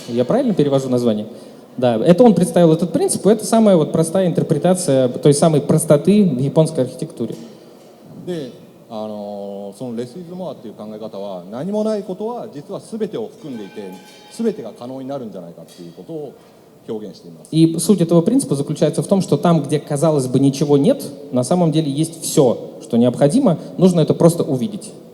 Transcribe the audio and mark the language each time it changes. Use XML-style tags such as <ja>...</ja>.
<ru>Я правильно перевожу название? Да, это он представил этот принцип, и это самая вот простая интерпретация той самой простоты в японской архитектуре.</ru> <ja>で、その Less is more っていう考え方は何もないことは実は全てを含んでいて、全てが可能になるんじゃないかっていうことを И</ja> <ru>суть этого принципа заключается в том, что там, где, казалось бы, ничего нет, на самом деле есть все, что необходимо, нужно это просто увидеть.</ru>